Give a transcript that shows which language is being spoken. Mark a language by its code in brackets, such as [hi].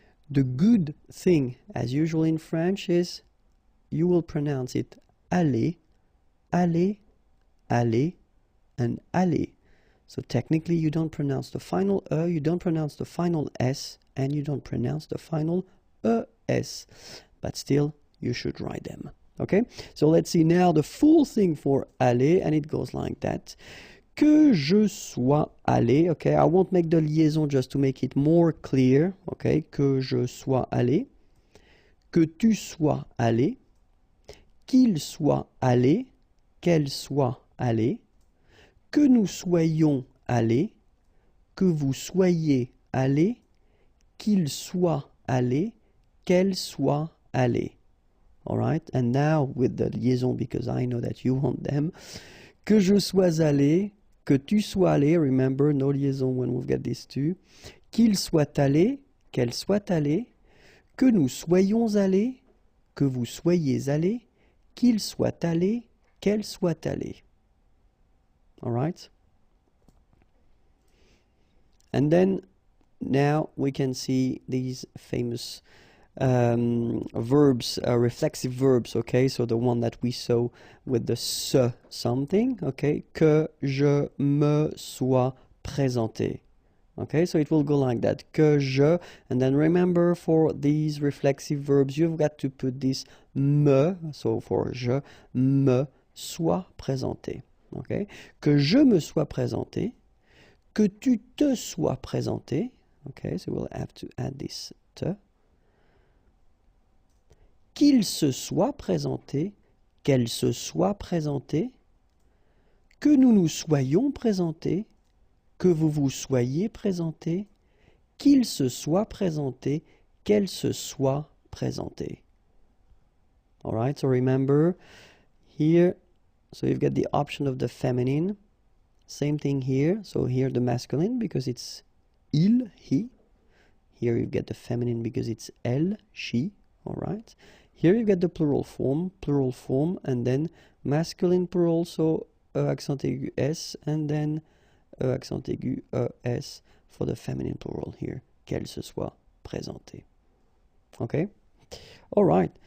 [en] The good thing, as usual in French, is you will pronounce it aller, aller, aller, and aller. So technically you don't pronounce the final e, you don't pronounce the final s, and you don't pronounce the final es, but still you should write them. Okay, so let's see now the full thing for aller, and it goes like that. [fr] Que je sois allé, okay, [en] I won't make the liaison just to make it more clear, [fr] okay, que je sois allé, que tu sois allé, qu'il soit allé, qu'elle soit allée, que nous soyons allés, que vous soyez allés, qu'il soit allé, qu'elle soit allée. [en] All right, and now with the liaison, because I know that you want them. [fr] Que je sois allé, que tu sois allé, [en] remember, no liaison when we've got these two. [fr] Qu'il soit allé, qu'elle soit allée, que nous soyons allés, que vous soyez allés, qu'il soit allé, qu'elle soit allée. [en] All right? And then now we can see these famous verbs, reflexive verbs, okay? So the one that we saw with the se something, okay? [fr] Que je me sois présenté. [en] Okay, so it will go like that. Que je, and then remember for these reflexive verbs, you've got to put this me, so for [fr] je me sois présenté. [en] Okay? [fr] Que je me sois présenté, que tu te sois présenté. [en] Okay, so we'll have to add this te. [fr] Qu'il se soit présenté, qu'elle se soit présentée, que nous nous soyons présentés, que vous vous soyez présenté, qu'il se soit présenté, qu'elle se soit présentée. [en] All right, so remember here, so you've got the option of the feminine. Same thing here. So here the masculine because it's il, he. Here you get the feminine because it's elle, she. All right. Here you get the plural form, and then masculine plural, so e accent aigu s, and then e accent aigu es for the feminine plural here, [fr] qu'elle se soit présentée. [en] Okay? All right.